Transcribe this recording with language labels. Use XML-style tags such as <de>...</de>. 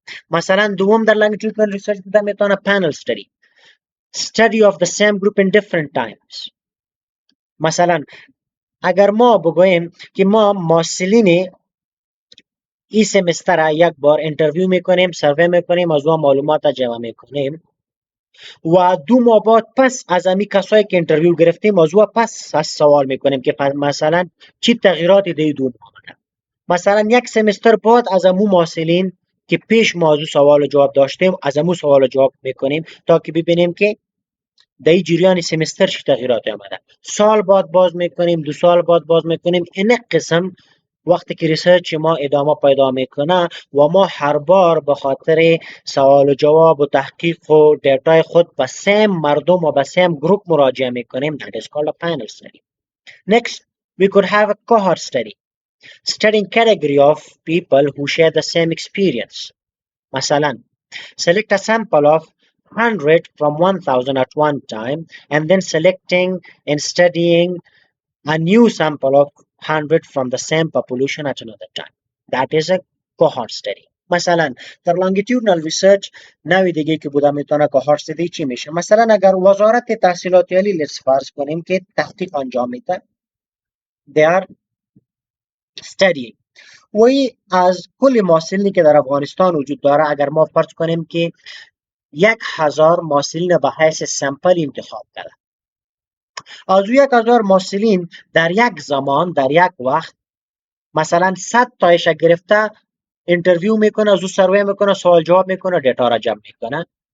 <fa>مثلا دوم در longitudinal research بوده میتونه panel study.</fa> <en>Study of the same group in different times.</en> <fa>مثلا اگر ما بگوییم که ما محصلین این سمستر یک بار اینترویو میکنیم سروی میکنیم از اون معلومات جمع میکنیم و 2 ماه بعد پس از امی کسایی که اینترویو گرفتیم موضوع پس از سوال میکنیم که مثلا چی تغییراتی در 2 ماه آمده. مثلا یک سمستر بعد از امو محصلین که پیش موضوع سوال و جواب داشتیم از امو سوال و جواب میکنیم تا که ببینیم که در جریان سمستر چه تغییراتی آمده. سال بعد باز میکنیم 2 سال بعد باز میکنیم. این قسم وقتی که ریسرچ ما ادامه پیدا میکنه و ما هر بار به خاطر سوال و جواب و تحقیق و دیتای خود به سیم مردم و به سیم گروپ مراجعه میکنیم that is called a panel study.</fa> <en>Next we could have a cohort study studying category of people who share the same experience. مثلا select a sample of 100 from 1000 at one time and then selecting and studying a new sample of 100 from the same population at another time. That is a cohort study.</en> <fa>مثلا در لانگیتودنال ریسرچ نوع دیگه که بوده میتونه که هارستدی چی میشه. مثلا اگر وزارت تحصیلات عالی لیتس فرض کنیم که تحقیق انجام میده، they are studying وی از کل محصلینی که در افغانستان وجود داره، اگر ما فرض کنیم که 1000 محصلین به حیث سمپل انتخاب کرده، از او 1000 محصلین در یک زمان در یک وقت مثلا 100 تایش گرفته اینترویو میکنه، از او سروی میکنه، سوال جواب میکنه، دیتا را جمع میکنه.</fa>